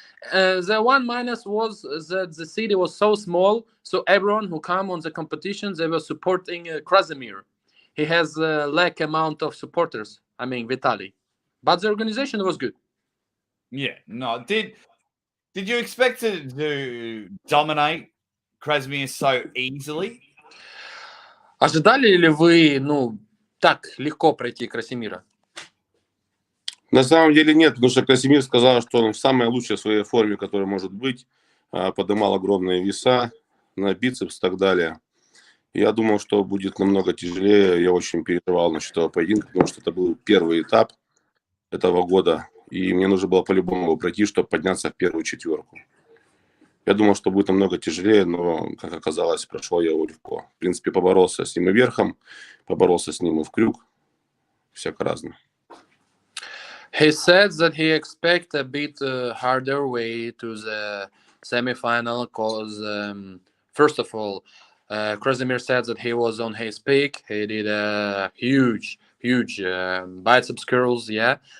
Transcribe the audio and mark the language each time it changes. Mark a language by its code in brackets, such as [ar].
[en] The one minus was that the city was so small, so everyone who come on the competitions, they were supporting Krasimir. He has a lack amount of supporters, I mean Vitaly. But the organization was good. Yeah, no, Did you expect to dominate Krasimir so easily? [ru] Ожидали ли вы, так легко пройти Красимира? На самом деле нет, потому что Красимир сказал, что он в самой лучшей своей форме, которая может быть, поднимал огромные веса на бицепс и так далее. Я думал, что будет намного тяжелее. Я очень переживал насчет этого поединка, потому что это был первый этап этого года. И мне нужно было по-любому его пройти, чтобы подняться в первую четверку. Я думал, что будет намного тяжелее, но, как оказалось, прошло я его легко. В принципе, поборолся с ним и верхом, поборолся с ним и в крюк. Всяко разное. [en] He said that he expect a bit harder way to the semi-final because, first of all, Krasimir said that he was on his peak. He did a huge biceps curls, yeah.